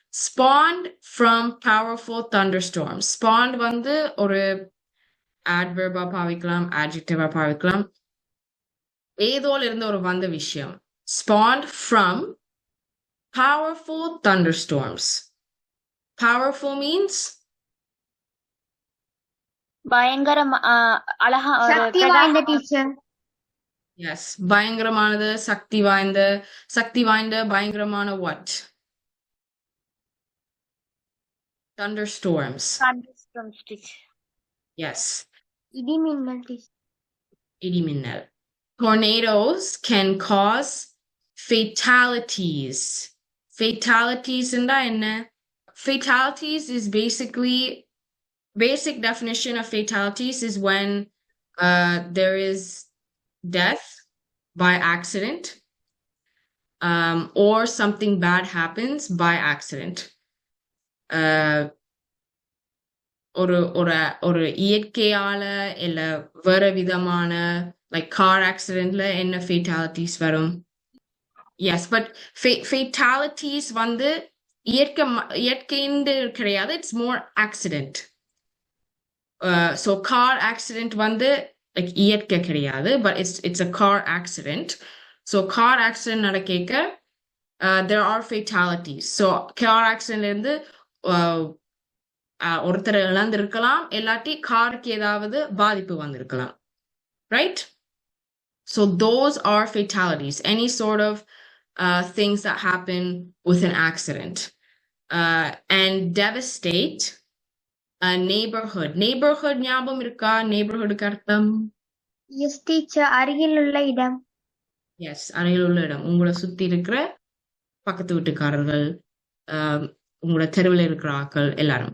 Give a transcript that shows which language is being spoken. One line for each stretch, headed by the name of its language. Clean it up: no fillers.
English: Spawned from powerful thunderstorms.
Tamil: Spawned வந்து ஒரு adverb-ஆ பாவிக்கலாம், adjective-ஆ பாவிக்கலாம். ஏதோல இருந்து ஒரு வந்த விஷயம்.
English: Spawned from powerful thunderstorms. Powerful means
Tamil: பயங்கரம் அழகா சக்தி வாய்ந்த டீச்சர். Yes, பயங்கரமானது, சக்தி வாய்ந்த பயங்கரமான
English: what? Thunderstorms. Teacher. Yes.
Tamil: இடிமின்னல் teacher. இடிமின்னல்.
English: Tornadoes can cause fatalities. Fatalities என்ன? Fatalities is basically, basic definition of fatalities is when there is death by accident, or something bad happens by accident.
Tamil: ஒரு இயற்கையால இல்ல வேற விதமான like car accidentல என்ன fatalities வரும்?
English: Yes, but fatalities
Tamil: வந்து இயற்கைன்னு கிடையாது,
English: it's more accident. So car accident வந்து like
Tamil: இயற்கை கிடையாது,
English: but it's a car accident. So car accident
Tamil: நடக்க
English: there are fatalities.
Tamil: So car accident இருந்து ஒருத்தர் இழந்திருக்கலாம், இல்லாட்டி காருக்கு ஏதாவது பாதிப்பு வந்திருக்கலாம்,
English: right? So those are fatalities, any sort of things that happen with an accident. And devastate a neighborhood.
Tamil: Neighborhood ஞாபகம் இருக்கா? neighborhoodக்கு அர்த்தம்?
English: Yes, teacher.
Tamil: அருகிலுள்ள இடம். Yes, அருகிலுள்ள இடம். உங்களை சுத்தி இருக்கிற பக்கத்து வீட்டுக்காரர்கள், உங்களோட தெருவில் இருக்கிற ஆட்கள் எல்லாரும்.